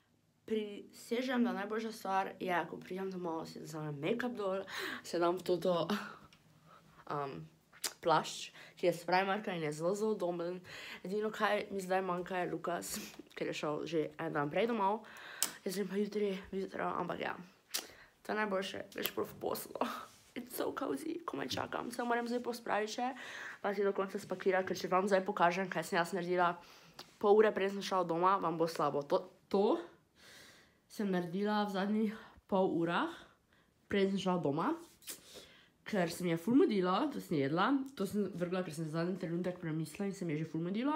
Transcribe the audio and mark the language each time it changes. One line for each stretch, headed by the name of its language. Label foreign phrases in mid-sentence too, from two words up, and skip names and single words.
Slovenian: Prisežem, da najboljša stvar je, ko pridem domov, si vzamem make-up dol, se dam toto plašč, ki je s Primarka in je zelo udoben. Edino, kaj mi zdaj manjka, je Lukas, ker je šel že en dan prej domov. Jaz grem pa jutri, ampak ja, to je najboljše, greš prav v poslo
English: It's so cozy,
Slovenian: komaj čakam, se moram zdaj pospraviti še, pa si do konca spakirati, ker če vam zdaj pokažem, kaj sem jaz naredila pol ure, preden sem šla od doma, vam bo slabo. To sem naredila v zadnjih pol urah, preden sem šla od doma, ker se mi je ful mudilo, to sem jedla, to sem vrgla, ker sem zadnji trenutek premislila in se mi je že ful mudilo.